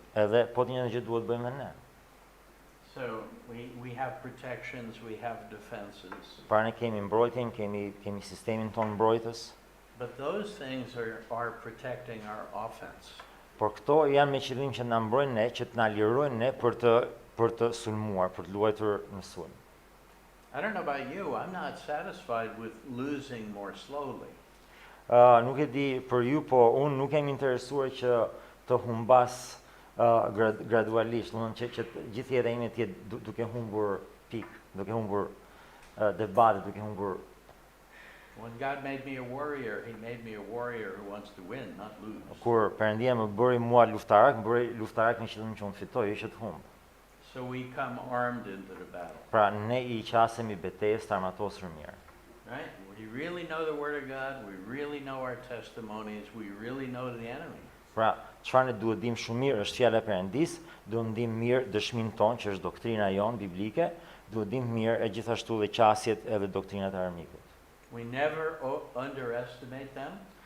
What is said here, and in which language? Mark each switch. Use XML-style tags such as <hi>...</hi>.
<sq>Edhe po të njëjtën gjë duhet bëjmë ne.</sq> <en>So we have protections, we have defenses.</en> <sq>Pra ne kemi mbrojtjen, kemi sistemin tonë mbrojtës,</sq> <en>But those things are protecting our offense.</en> <sq>por këto janë me qëllim që na mbrojnë ne, që të na lirojnë ne për të sulmuar, për të luajtur në sulm.</sq> <en>I don't know about you, I'm not satisfied with losing more slowly.</en> <sq>Nuk e di për ju, po unë nuk jam interesuar që të humbas gradualisht, domethënë që gjithë jeta ime të jetë duke humbur pikë, duke humbur debate, duke humbur.</sq> <en>When God made me a warrior, He made me a warrior who wants to win, not lose.</en> <sq>Kur Perëndia më bëri mua luftarak, më bëri luftarak me qëllim që unë fitoj, jo që të humb.</sq> <en>So we come armed into the battle,</en> <sq>Pra ne i qasemi betejës të armatosur mirë.</sq> <en>right? We really know the Word of God, we really know our testimonies, we really know the enemy.</en> <sq>Pra, çfarë ne duhet dim shumë mirë është fjala e Perëndis, duhet dim mirë dëshminë tonë, që është doktrina jonë biblike, duhet dim mirë e gjithashtu dhe qasjet edhe doktrinat e armikut.</sq> <en>We never underestimate them,</en>